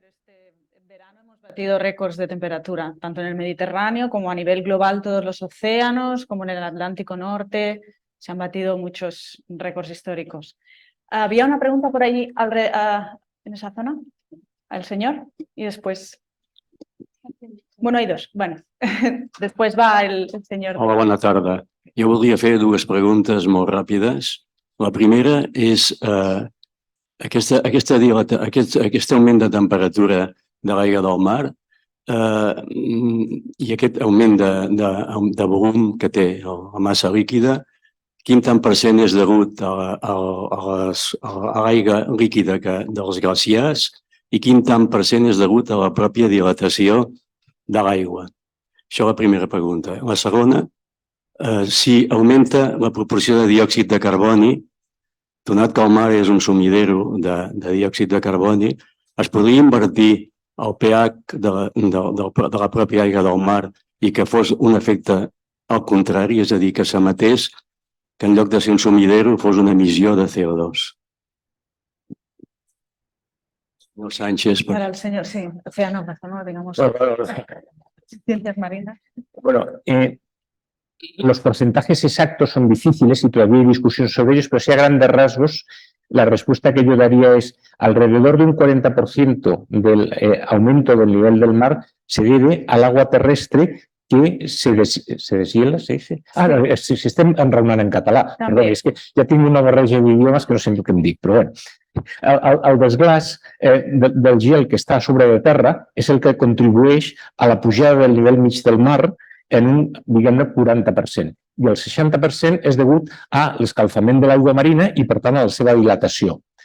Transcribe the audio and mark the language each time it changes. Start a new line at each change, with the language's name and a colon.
Spanish: Hemos batido récords de temperatura, tanto en el Mediterráneo como a nivel global, todos los océanos, como en el Atlántico Norte. Se han batido muchos récords históricos. Había una pregunta por allí en esa zona. Al señor y después... Bueno, hay dos.
Catalan: Bueno, després va el senyor... Hola, bona tarda. Jo voldria fer dues preguntes molt ràpides. La primera és aquest augment de temperatura de l'aigua del mar i aquest augment de volum que té la massa líquida, quin tant per cent és degut a l'aigua líquida dels glaciars i quin tant per cent és degut a la pròpia dilatació de l'aigua. Això és la primera pregunta. La segona, si augmenta la proporció de diòxid de carboni, donat que el mar és un sumidero de diòxid de carboni, es podria invertir el pH de la pròpia aigua del mar i que fos un efecte al contrari, és a dir, que s'emetés, que en lloc de ser un sumidero fos una emissió de CO2.
Spanish: Sánchez. Para el señor, sí, océano, digamos, ciencias marinas. Bueno, los porcentajes exactos son difíciles y todavía hay discusiones sobre ellos, pero sí a grandes rasgos la respuesta que yo daría es alrededor de un 40% del aumento del nivel del mar se debe al agua terrestre que se deshiela, ¿se dice?
Catalan: Si estem enraonant en català. Perdó, és que ja tinc una barreja d'idiomes que no sé el que em dic, però bueno. El desglaç del gel que està a sobre de terra és el que contribueix a la pujada del nivell mig del mar en un, diguem-ne, 40%. I el 60% és degut a l'escalfament de l'aigua marina i, per tant, a la seva dilatació.